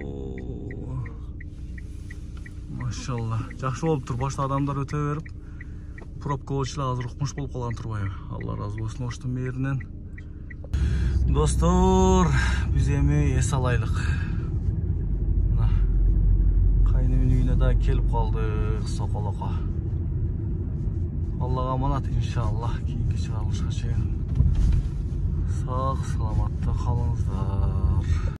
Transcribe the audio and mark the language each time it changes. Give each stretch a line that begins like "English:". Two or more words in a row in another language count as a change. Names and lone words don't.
Kyrgyz: Машалла. Жакшы болуптур. Башта адамдар өтө берип, пробка болчу эле, азыр укмуш болуп калган турбайбы? Алла разы болсун Оштун мээринен. Достор, биз эми эс алайлык. Мына кайнымдын үйүнө да
Kazakh: келіп қалдық
Kyrgyz: Соқолоққа.
Kazakh: Аллаға аманат иншаллах. Кейінгі шығарылышқа шейін сақ саламатта қалыңыздар.